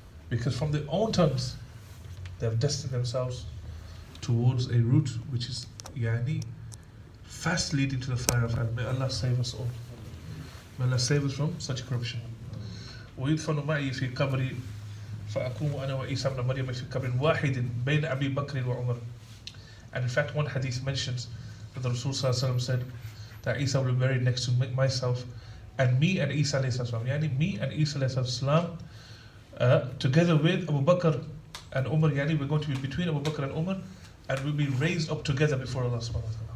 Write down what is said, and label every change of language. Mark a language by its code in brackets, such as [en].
[en] Because from their own tongues, they have destined themselves towards a route which is fast leading to the fire of hell. May Allah save us all. May Allah save us from such corruption. [ar] ويدفن معي في قبري فأقوم أنا وعيسى ابن مريم في قبر واحد بين أبي بكر وعمر. [en] And in fact, one hadith mentions that the Rasul said that Isa will be buried next to myself and me and Isa alayhis salam. Me and Isa alayhis salam together with Abu Bakr and Umar. We're going to be between Abu Bakr and Umar, and we'll be raised up together before Allah subhanahu wa ta'ala.